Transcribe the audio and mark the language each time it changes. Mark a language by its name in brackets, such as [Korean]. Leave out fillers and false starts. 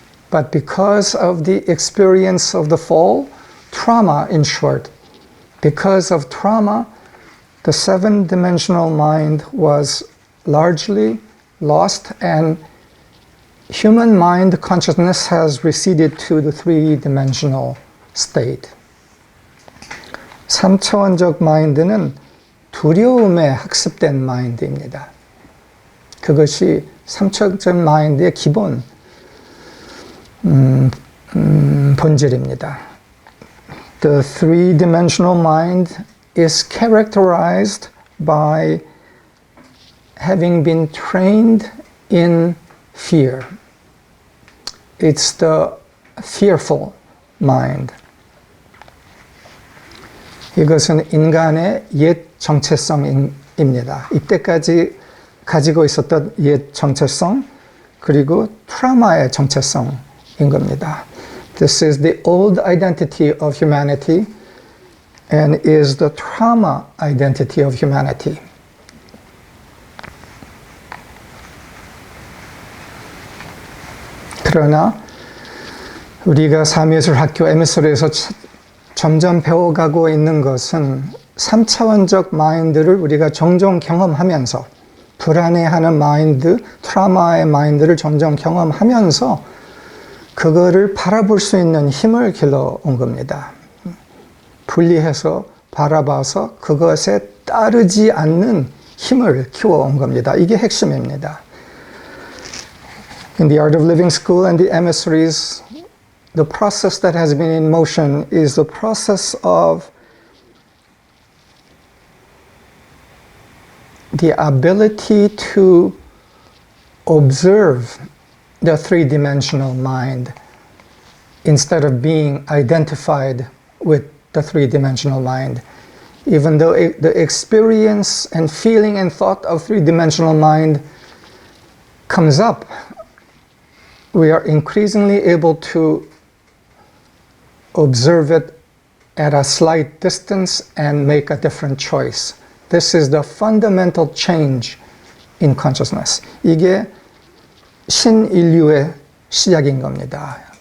[English] But because of the experience of the fall, trauma in short, because of trauma, the seven-dimensional mind was largely lost and human mind consciousness has receded to the three-dimensional state. [Korean] 3차원적 마인드는 두려움에 학습된 마인드입니다. 그것이 3차원적 마인드의 기본 본질입니다. [English] The three-dimensional mind is characterized by having been trained in fear. It's the fearful mind. [Korean] 이것은 인간의 옛 정체성입니다. 이때까지 가지고 있었던 옛 정체성 그리고 트라우마의 정체성인 겁니다. This is the old identity of humanity and is the trauma identity of humanity. 그러나 우리가 삼예술학교 MS로에서 점점 배워가고 있는 것은 3차원적 마인드를 우리가 종종 경험하면서 불안해하는 마인드, 트라우마의 마인드를 종종 경험하면서 그거를 바라볼 수 있는 힘을 길러온 겁니다. 분리해서 바라봐서 그것에 따르지 않는 힘을 키워온 겁니다. 이게 핵심입니다. [English] In the Art of Living School and the emissaries, the process that has been in motion is the process of the ability to observe the three-dimensional mind instead of being identified with the three-dimensional mind. Even though the experience and feeling and thought of three-dimensional mind comes up, we are increasingly able to observe it at a slight distance and make a different choice. This is the fundamental change in consciousness. [Korean] 이게 신인류의 시작인 겁니다.